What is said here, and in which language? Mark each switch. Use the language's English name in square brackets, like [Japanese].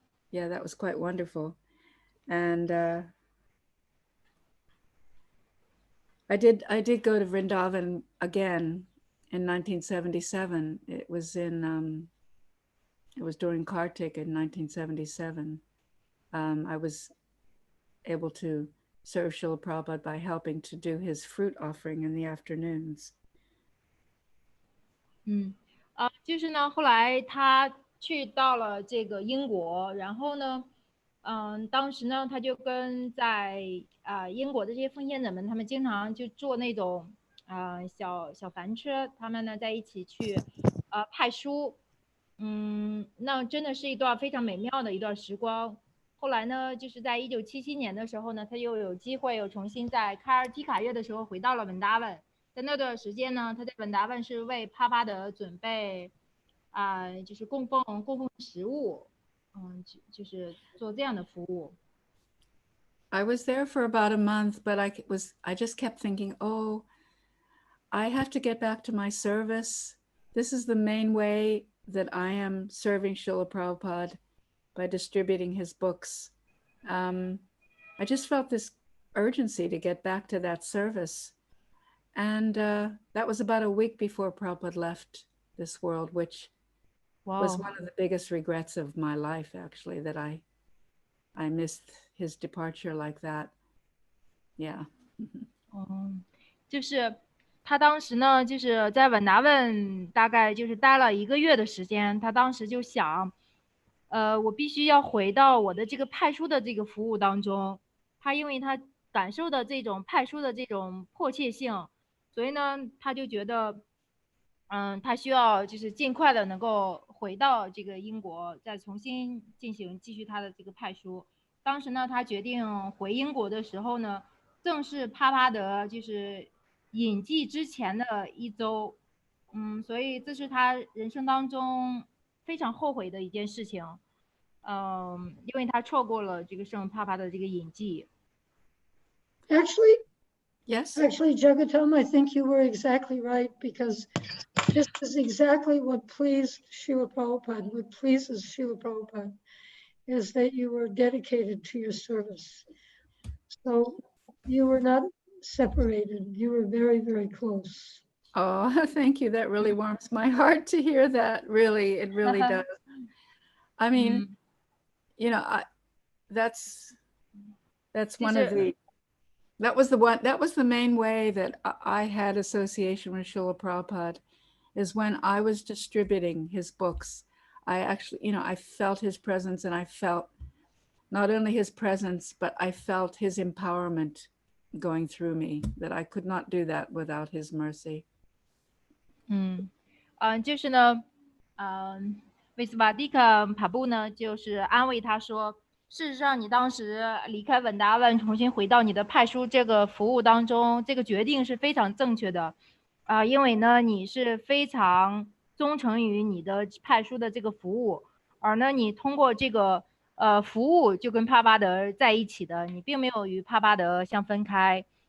[English] Yeah, that was quite wonderful. And I did go to Vrindavan again in 1977. It was during Kartik in 1977. I was able to serve Srila Prabhupada by helping to do his fruit offering in the afternoons. [Chinese] 就是呢，后来他去到了这个英国，然后呢，当时呢，他就跟在英国的这些奉献者们，他们经常就坐那种小帆车，他们呢在一起去派书，那真的是一段非常美妙的一段时光。后来呢，就是在1977年的时候呢，他又有机会又重新在开尔提卡月的时候回到了文达文。在那段时间呢，他在文达文是为帕巴德准备就是供奉食物，就是做这样的服务。 [English] I was there for about a month, but I just kept thinking, oh, I have to get back to my service. This is the main way that I am serving Srila Prabhupada, by distributing his books. I just felt this urgency to get back to that service. And that was about a week before Prabhupada left this world, which was one of the biggest regrets of my life, actually, that I missed his departure like that. Yeah. [Chinese] 就是他当时呢，就是在稳达问大概就是待了1个月的时间，他当时就想，我必须要回到我的这个派书的这个服务当中。他因为他感受的这种派书的这种迫切性，所以呢，他就觉得，他需要就是尽快的能够回到这个英国，再重新继续他的这个派书。当时呢，他决定回英国的时候呢，正是帕帕德就是隐迹之前的1周，所以这是他人生当中非常后悔的一件事情，因为他错过了这个圣帕帕的这个隐迹。 [English] Actually, Yes. Actually, Jagatam, I think you were exactly right, because this is exactly what pleased Srila Prabhupada. What pleases Srila Prabhupada is that you were dedicated to your service. So you were not separated. You were very, very close. Oh, thank you. That really warms my heart to hear that. Really, it really does. I mean, you know, that's one of the, that was the main way that I had association with Srila Prabhupada, is when I was distributing his books. I actually, you know, I felt his presence, and I felt not only his presence, but I felt his empowerment going through me, that I could not do that without his mercy. [Chinese] 就是呢，维斯瓦蒂卡帕布呢，就是安慰他说，事实上你当时离开稳达问，重新回到你的派书这个服务当中，这个决定是非常正确的，因为呢你是非常忠诚于你的派书的这个服务，而呢你通过这个服务就跟帕巴德在一起的，你并没有与帕巴德相分开。